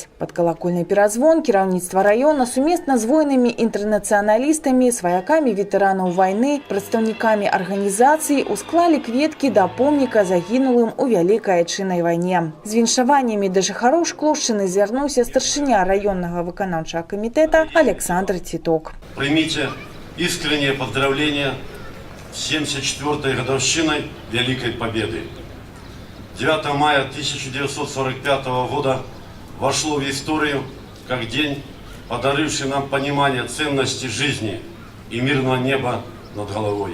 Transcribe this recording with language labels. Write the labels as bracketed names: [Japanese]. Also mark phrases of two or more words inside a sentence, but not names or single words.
[Belarusian] Пад калакольны перазвон кіраўніцтва раёна сумесна з воінамі інтэрнацыяналістамі, сваякамі ветэранаў вайны, прадстаўнікамі арганізацыі усклалі кветкі да помніка загінулым у вялікай айчыннай вайне. З віншаваннямі да жыхароў Шклоўшчыны звярнуўся старшыня раённага выканаўчага камітэта Александр Титок. [Russian] Примите искреннее поздравление с 74-й годовщиной Великой Победы. 9 мая 1945 года вошло в историю как день, подаривший нам понимание ценности жизни и мирного неба над головой.